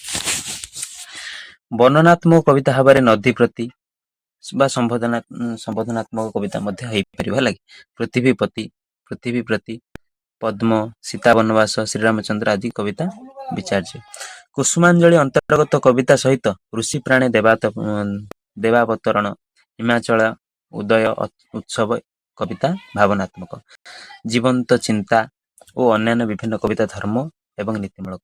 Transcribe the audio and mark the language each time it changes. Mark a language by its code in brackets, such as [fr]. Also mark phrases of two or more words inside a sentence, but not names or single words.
[or] ବର୍ଣ୍ଣନାତ୍ମକ କବିତା ଭାବ ନଦୀ ପ୍ରତି ସମ୍ବୋଧନାତ୍ମକ କବିତା ପୃଥ୍ୱୀ ପ୍ରତି ପଦ୍ମ, ସୀତା ବନବାସ, ଶ୍ରୀରାମଚନ୍ଦ୍ର ଆଦି କବିତା ବିଚାର୍ଯ୍ୟ। କୁସୁମାଞ୍ଜଳି ଅନ୍ତର୍ଗତ କବିତା ସହିତ ଋଷି ପ୍ରାଣୀ ଦେବାବତରଣ, ହିମାଚଳ ଉଦୟ ଉତ୍ସବ କବିତା ଭାବନାତ୍ମକ। ଜୀବନ୍ତ ଚିନ୍ତା ଓ ଅନ୍ୟାନ୍ୟ ବିଭିନ୍ନ କବିତା ଧର୍ମ ଏବଂ ନୀତିମୂଳକ।